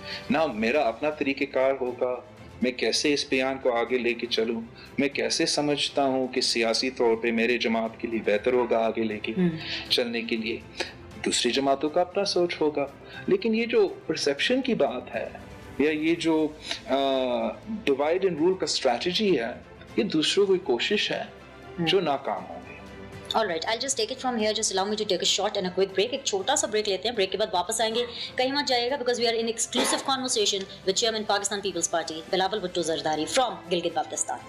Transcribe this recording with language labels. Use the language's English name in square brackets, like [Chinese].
[Urdu] نہ میرا اپنا طریقہ کار ہوگا, میں کیسے اس بیان کو آگے لے کے چلوں, میں کیسے سمجھتا ہوں کہ سیاسی طور پہ میرے جماعت کے لیے بہتر ہوگا آگے لے کے چلنے کے لیے, دوسری جماعتوں کا اپنا سوچ ہوگا. لیکن یہ جو پرسیپشن کی بات ہے یا یہ جو ڈیوائڈ اینڈ رول کا اسٹریٹجی ہے, یہ دوسروں کی کوشش ہے جو ناکام ہوں گی. [English] All right, I'll just take it from here. Just allow me to take a short and a quick break. [Urdu] ایک چھوٹا سا بریک لیتے ہیں, بریک کے بعد واپس آئیں گے. کہیں مت جائے گا [English] because we are in exclusive conversation with Chairman Pakistan People's Party Bilawal Bhutto Zardari from Gilgit-Baltistan.